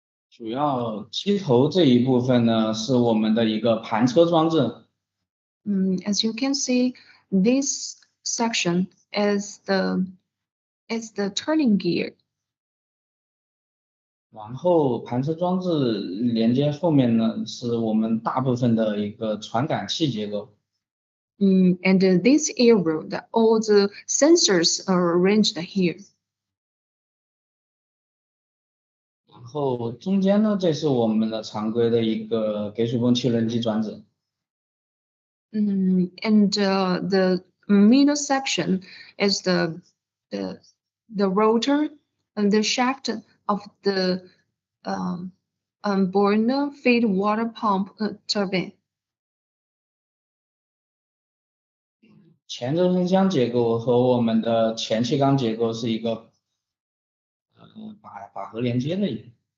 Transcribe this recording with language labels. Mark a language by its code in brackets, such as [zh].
[zh] 主要机头这一部分呢是我们的一个盘车装置。 [en] As you can see, this section is the turning gear. [zh] 然后盘车装置连接后面呢是我们大部分的一个传感器结构。 [en] And this area, all the sensors are arranged here. [zh] 然后中间呢，这是我们的常规的一个给水泵气轮机转子。 [en] And the middle section is the rotor and the shaft of the boiler feed water pump turbine. [zh] 前轴承箱结构和我们的前气缸结构是一个把合连接的一个。